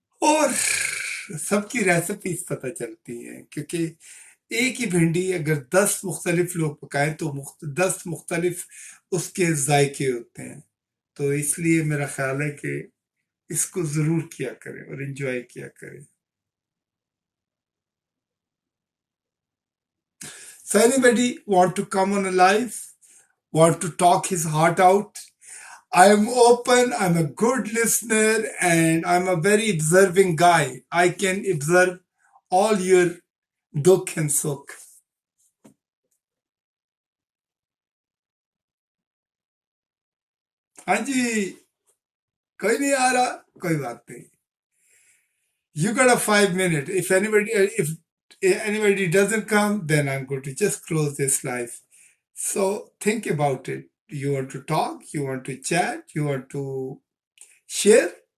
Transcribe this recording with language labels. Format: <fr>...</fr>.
<hi>और सबकी रेसिपीज पता चलती हैं, क्योंकि एक ही भिंडी अगर 10 मुख्तलिफ लोग पकाएं तो 10 मुख्तलिफ उसके जायके होते हैं। तो इसलिए मेरा ख्याल है कि इसको जरूर किया करें और एंजॉय किया करें।</hi> <en>So anybody want to come on a live, want to talk his heart out? I am open, I'm a good listener, and I'm a very observing guy. I can observe all your dukh and sukh.</en> <hi>हाँ जी, कोई नहीं आ रहा, कोई बात नहीं।</hi> <en>You got a 5 minute. If anybody doesn't come, then I'm going to just close this live. So think about it. You want to talk, you want to chat, you want to share?</en>